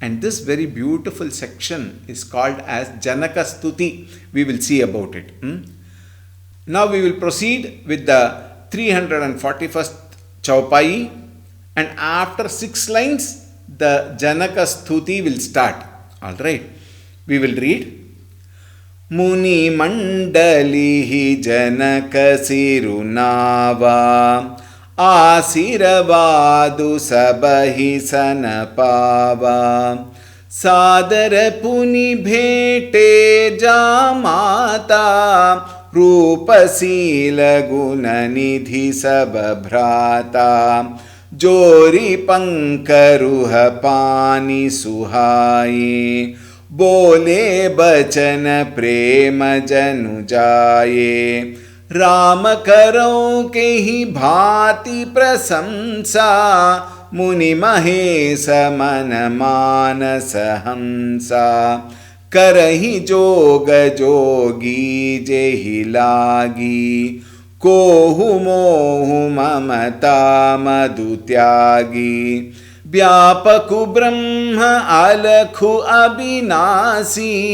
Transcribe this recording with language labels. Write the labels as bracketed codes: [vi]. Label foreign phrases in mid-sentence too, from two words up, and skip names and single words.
[en] And this very beautiful section is called as Janaka Stuti. We will see about it. Now we will proceed with the 341st Chaupai, and after 6 lines the Janaka Stuti will start. Alright, we will read. [awa] मुनि मंडलिहि जनक सिरु नावा आसिरबादु सबहि सन पावा सादर पुनि भेंटे जामाता रूप सील गुननिधि सब भ्राता जोरि पंकरुह पानि सुहाए बोले बचन प्रेम जनु जाए राम करो के ही भांति प्रशंसा मुनि महेश मन मानस हंसा करहि जोग जोगी जेहि लागी कोहु मोहु ममता मधु त्यागी व्यापकु ब्रह्म अलखु अविनाशी